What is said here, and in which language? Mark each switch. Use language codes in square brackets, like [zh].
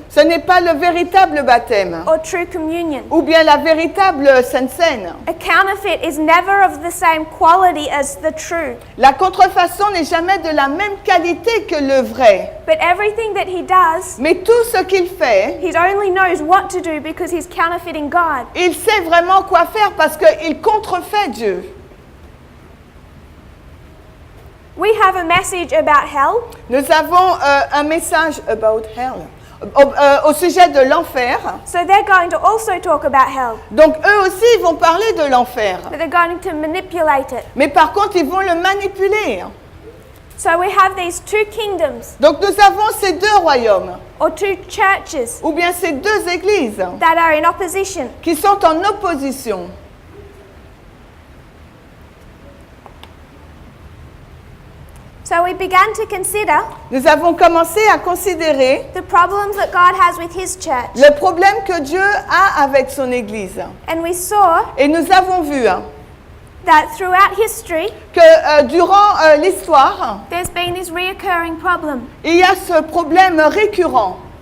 [fr] Ce n'est pas le véritable baptême. [en] or true communion. [fr] Ou bien la véritable Sainte Seine. [en] A counterfeit is never of the same quality as the true. [fr] La contrefaçon n'est jamais de la même qualité que le vrai. [en] But everything that he does, [fr] Mais tout ce qu'il fait, [en] he only knows what to do because he's counterfeiting God. [fr] il sait vraiment quoi faire parce qu'il contrefait Dieu. [en] We have a message about hell. [fr] Nous avons un message [en] about hell, [fr] au sujet de l'enfer. [en] So they're going to also talk about hell. [fr] Donc eux aussi, ils vont parler de l'enfer. [en] But they're going to manipulate it. [fr] Mais par contre, ils vont le manipuler. [en] So we have these two kingdoms, [fr] Donc nous avons ces deux royaumes, [en] or two churches, [fr] ou bien ces deux églises [en] that are in opposition. [fr] qui sont en opposition. [en] So we began to consider [fr] Nous avons commencé à considérer [en] the problems that God has with His church. [fr] le problème que Dieu a avec son église. [en] And we saw [fr] Et nous avons vu [en] that throughout history, [fr] que durant l'histoire, [en] there's been this reoccurring problem. [fr] il y a ce problème récurrent.